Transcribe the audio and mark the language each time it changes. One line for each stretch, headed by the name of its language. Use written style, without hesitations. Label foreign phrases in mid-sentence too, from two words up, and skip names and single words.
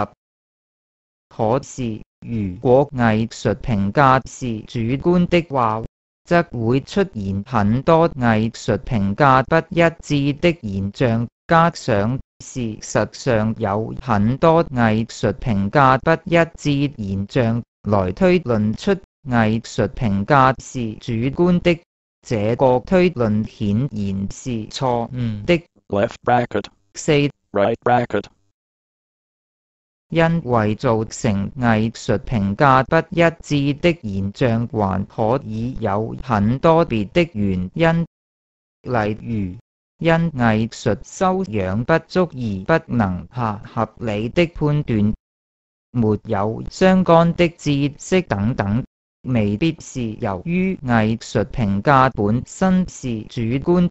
Chinese: 可是如果藝術評價是主觀的話，則會出現很多藝術評價不一致的現象，加上事實上有很多藝術評價不一致現象，來推論出藝術評價是主觀的， 這個推論顯然是錯誤的。
English: left bracket, 4. right bracket,
Chinese: 因為造成藝術評價不一致的現象還可以有很多別的原因，例如因藝術修養不足而不能下合理的判斷，沒有相干的知識等等，未必是由於藝術評價本身是主觀。